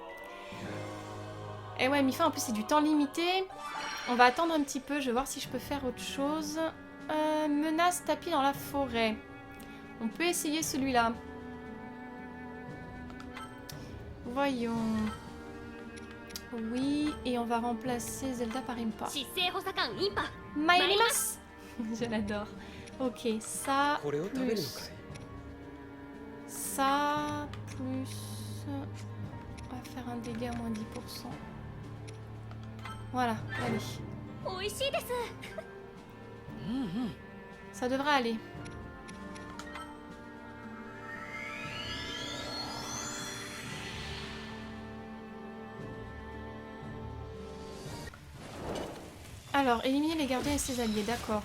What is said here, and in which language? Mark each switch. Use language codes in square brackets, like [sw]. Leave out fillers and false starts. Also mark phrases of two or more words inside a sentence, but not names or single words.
[fr] Et ouais, Mifa, en plus, c'est du temps limité. On va attendre un petit peu, je vais voir si je peux faire autre chose. Menace tapis dans la forêt. On peut essayer celui-là. Voyons. Oui, et on va remplacer Zelda par Impa. [ja] 姿勢補佐官インパ [fr] Maïlimas. Je l'adore. Ok, ça [ja] これを食べるのか [fr] plus [ja] い [fr] ça plus... On va faire un dégât moins 10%. Voilà, allez. [ja] 美味しいです [fr] Ça devrait aller. Alors, éliminer les gardiens et ses alliés, d'accord.